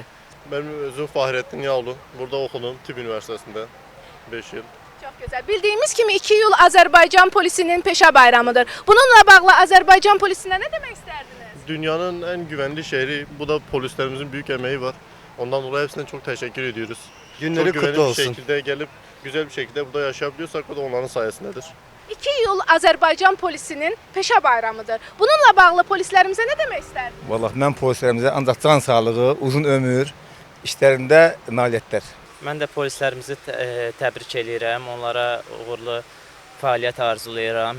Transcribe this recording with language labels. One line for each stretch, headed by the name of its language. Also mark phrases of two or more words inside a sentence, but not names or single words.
Azerbaijani: Mənim özüm Fahrettin Yağlı. Burada oxudum Tibb Üniversitəsində 5 il. Çox gözəl. Bildiyimiz kimi 2 iyul Azərbaycan polisinin peşə bayramıdır. Bununla bağlı Azərbaycan polisinə nə demək istərdiniz? Dünyanın ən güvənli şəhəri, bu da polislərimizin böyük əməyi var.
Turkish: Ondan dolayı hepsindən çox təşəkkür ediyoruz. Günleri kutlu olsun. Çok güvenli bir şekilde gelip güzel bir şekilde burada yaşayabiliyorsak o da onların sayesindədir.
Azerbaijani: 2 iyul Azərbaycan polisinin peşə bayramıdır. Bununla bağlı polislərimizə nə demək istərdiniz? Vallahi mən polislərimizə ancaq can sağlığı, uzun ömür, işlərində nailiyyətlər. Mən də polislərimizi təbrik edirəm, onlara uğurlu fəaliyyət arzulayıram.